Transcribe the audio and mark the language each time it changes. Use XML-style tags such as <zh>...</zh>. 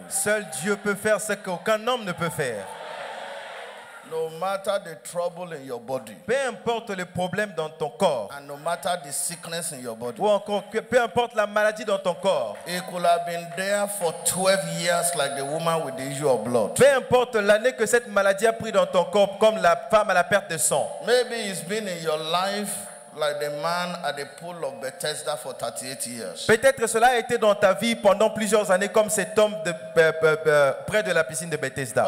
<fr>Seul Dieu peut faire ce qu'aucun homme ne peut faire.</fr> <en>No matter the trouble in your body,</en> <fr>Peu importe les problèmes dans ton corps,</fr> <en>and no matter the sickness in your body,</en> <fr>ou encore peu importe la maladie dans ton corps,</fr> <en>it could have been there for 12 years like the woman with the issue of blood.</en> <fr>peu importe l'année que cette maladie a pris dans ton corps, comme la femme à la perte de sang.</fr> <en>Maybe it's been in your life like the man at the pool of Bethesda for 38 years.</en> <fr>Peut-être cela a été dans ta vie pendant plusieurs années comme cet homme près de la piscine de Bethesda.</fr>